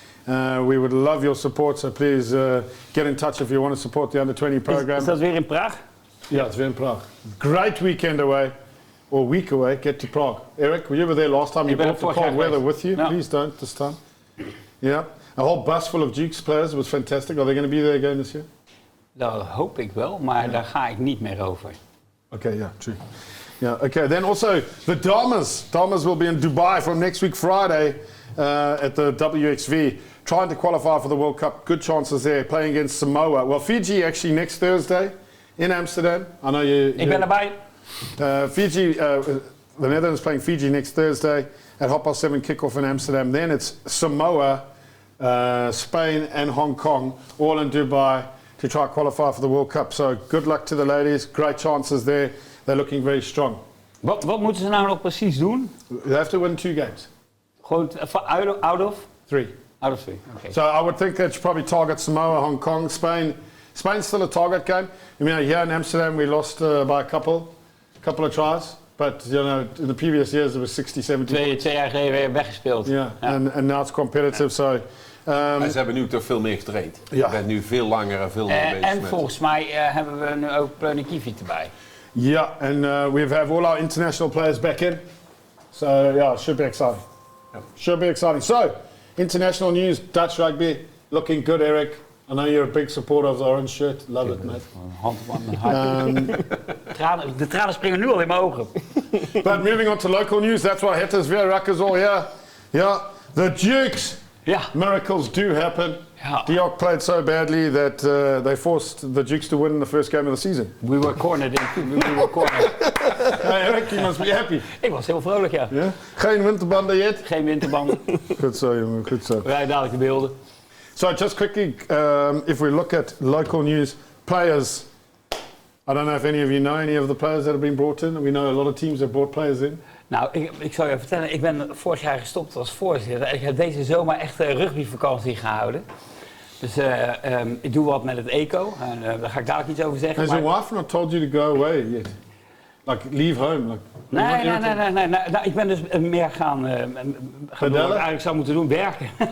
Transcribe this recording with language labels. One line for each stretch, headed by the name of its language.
English: We would love your support, so please get in touch if you want to support the Under 20 program.
Dutch: Is dat weer in Praag?
English: Yeah, it's weer in Prague. Great weekend away. Or week away, get to Prague. Eric, you were there last time. You brought the cold weather with you. No. Please don't this time. Yeah. A whole bus full of Dukes players. It was fantastic. Are they going to be there again this year?
Dutch: Dat hoop ik wel, maar daar ga ik niet meer over.
English: Okay, yeah, true. Yeah, okay. Then also the Damas. Damas will be in Dubai from next week Friday at the WXV, trying to qualify for the World Cup. Good chances there, playing against Samoa. Well, Fiji actually next Thursday in Amsterdam. I know you.
Dutch: Ik ben erbij.
English: Fiji, the Netherlands playing Fiji next Thursday at 7:30 kickoff in Amsterdam. Then it's Samoa, Spain and Hong Kong, all in Dubai to try to qualify for the World Cup. So good luck to the ladies. Great chances there. They're looking very strong.
Dutch: Wat moeten ze nou nog precies doen?
English: They have to win 2 games.
Dutch: Gewoon
English: out of? 3. Out of 3, okay. So I would think they should probably target Samoa, Hong Kong, Spain. Spain's still a target game. I mean, here in Amsterdam we lost by a couple of tries. But, you know, in the previous years it was 60, 70.
Dutch: 2 jaar geleden weer weggespeeld.
English: Yeah, and now it's competitive, so...
Dutch: En ze hebben nu toch veel meer getraind. Je bent nu veel langer en veel meer bezig en volgens mij hebben we nu ook Pleunikivi erbij.
English: Yeah, and we have all our international players back in. So, yeah, it should be exciting. Yep. Should be exciting. So, international news, Dutch rugby, looking good, Eric. I know you're a big supporter of the orange shirt. Love it, mate.
Dutch: Hand op de tranen springen nu al in mijn ogen.
English: But moving on to local news, that's why
Dutch: het is weer rakkers
English: all here. Yeah, the Dukes.
Dutch: Ja.
English: Miracles do happen. Ja. Diok played so badly that they forced the Dukes to win the first game of the season. We were cornered. We were cornered. Hey, Eric, you must be happy.
Dutch: Ik was heel vrolijk, ja.
English: Yeah?
Dutch: Geen winterbanden
English: yet?
Dutch: Geen winterbanden. Goed zo, jongen, goed zo. We rijden dadelijk de beelden.
English: So just quickly, if we look at local news, players, I don't know if any of you know any of the players that have been brought in. We know a lot of teams have brought players in.
Dutch: Nou, ik zal je vertellen, ik ben vorig jaar gestopt als voorzitter en ik heb deze zomer echt een rugbyvakantie gehouden. Dus ik doe wat met het eco en daar ga ik dadelijk iets over zeggen.
English: Has your wife not told you to go away yet? Like leave home? Like,
Dutch: Nee. Nou, ik ben dus meer gaan doen wat ik eigenlijk zou moeten doen, werken.